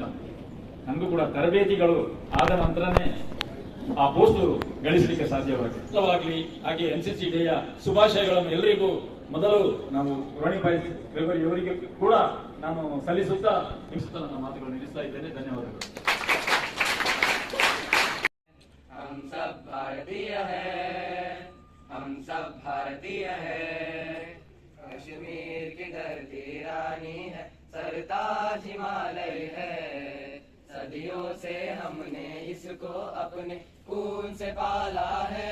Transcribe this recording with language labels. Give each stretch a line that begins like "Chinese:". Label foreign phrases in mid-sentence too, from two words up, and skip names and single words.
Kannada: ನನಗೂ ಕೂಡ ತರಬೇತಿಗಳು ಆದ ನಂತರನೇ ಆ ಪೋಸ್ಟ್ ಗಳಿಸಲಿಕ್ಕೆ ಸಾಧ್ಯವಾಗಲಿ. ಹಾಗೆ NCC ಡೇಯ ಶುಭಾಶಯಗಳನ್ನು ಎಲ್ಲರಿಗೂ ಮೊದಲು ನಾವು ರೋಣಿ ಪೈ ಇವರಿಗೆ ಕೂಡ ನಾನು ಸಲ್ಲಿಸುತ್ತಾ ನನ್ನ ಮಾತುಗಳು ನಿಲ್ಲಿಸ್ತಾ ಇದ್ದೇನೆ. ಧನ್ಯವಾದಗಳು.
Hindi: हम सब भारतीय हैं, हम सब भारतीय हैं। कश्मीर की धरती रानी है, सरताज हिमालय है। सदियों से हमने इसको अपने खून से पाला है।